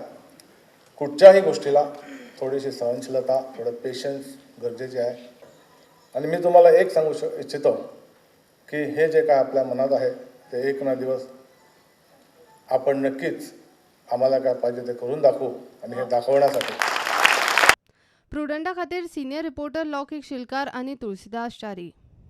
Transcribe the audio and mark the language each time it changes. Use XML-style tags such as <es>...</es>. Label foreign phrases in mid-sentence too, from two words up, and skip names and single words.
<mr>कुठच्याही गोष्टीला थोडीशी सहनशीलता, थोडं पेशन्स गरजेचे आहे। आणि मी तुम्हाला एक सांगू इच्छितो की हे जे काय आपल्या मनात आहे ते एक ना दिवस आपण नक्कीच आम्हाला काय पाहिजे ते करून दाखवू आणि हे दाखवण्यासाठी</mr> <kok>प्रुडंटा खातीर सिनियर रिपोर्टर लौकिक शिलकार आणि तुळशीदास चारी।</kok>